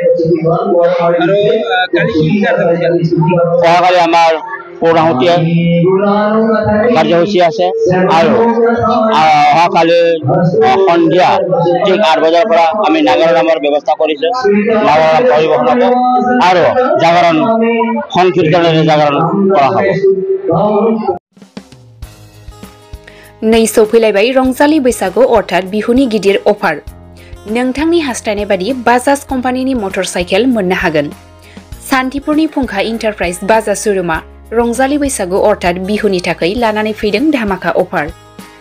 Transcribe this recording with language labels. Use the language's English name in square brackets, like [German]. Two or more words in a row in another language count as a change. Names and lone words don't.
[Assamese] অহাকালি আমাৰ পূৰ্ণাহুতি কাৰ্যসূচী আছে আৰু অহাকালি সন্ধিয়া ঠিক 8 বজাৰ পৰা আমি নাগৰ নামৰ ব্যৱস্থা কৰিছোঁ। নাগৰ নাম পৰিৱেশন হ'ব আৰু জাগৰণ সংকীৰ্তনেৰে জাগৰণ কৰা হ'ব। [Bodo] नै सौफैलायबाय रंजालि बैसागु अर्थात बिहुनि गिदिर अफार। नोंथांनि हास्थायनाय बादि बाजाज कम्पानिनि मटरसाइकेल मोननो हागोन। सान्तिपुरनि फुंखा इन्टारप्राइज बाजाज शोरूमा रंजालि बैसागु अर्थात बिहुनि थाखाय लानानै फैदों धामाका अफार।